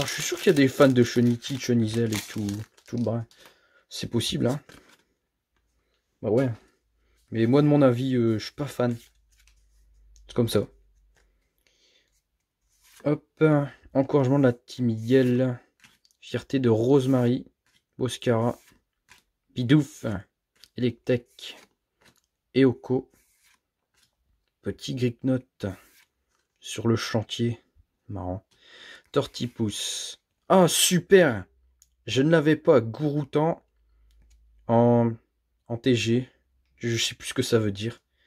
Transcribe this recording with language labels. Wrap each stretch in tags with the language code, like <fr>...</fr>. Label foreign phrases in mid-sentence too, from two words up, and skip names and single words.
<fr>Je suis sûr qu'il y a des fans de Cheniti, Chenizel et tout le brin. C'est possible, hein. Bah ouais. Mais moi, de mon avis, je suis pas fan. C'est comme ça. Hop. Encouragement de la team Yel. Fierté de Rosemary. Boscara. Bidouf. Electek. Eoko. Petit Gripnote. Sur le chantier. Marrant. Tortipousse. Ah, super! Je ne l'avais pas. Gouroutan. En TG. Je sais plus ce que ça veut dire.</fr>